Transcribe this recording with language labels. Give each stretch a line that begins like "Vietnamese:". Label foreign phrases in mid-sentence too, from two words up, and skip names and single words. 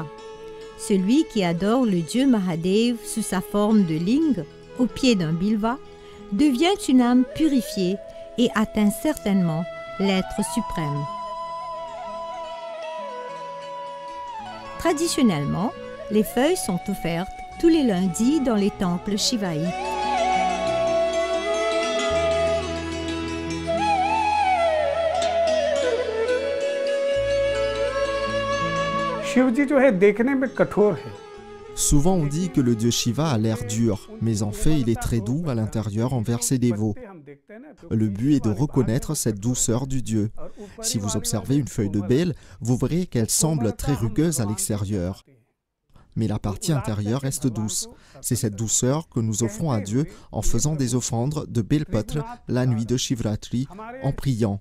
French: Celui qui adore le dieu Mahadev sous sa forme de ling, au pied d'un Bilva, devient une âme purifiée et atteint certainement l'être suprême. Traditionnellement, les feuilles sont offertes tous les lundis dans les temples shivaïtes.
Hindi: शिवजी जो है देखने में कठोर है।
French: Souvent on dit que le dieu Shiva a l'air dur, mais en fait il est très doux à l'intérieur envers ses dévots. Le but est de reconnaître cette douceur du dieu. Si vous observez une feuille de bêle, vous verrez qu'elle semble très rugueuse à l'extérieur. Mais la partie intérieure reste douce. C'est cette douceur que nous offrons à Dieu en faisant des offrandes de Belpatra la nuit de Shivratri, en priant.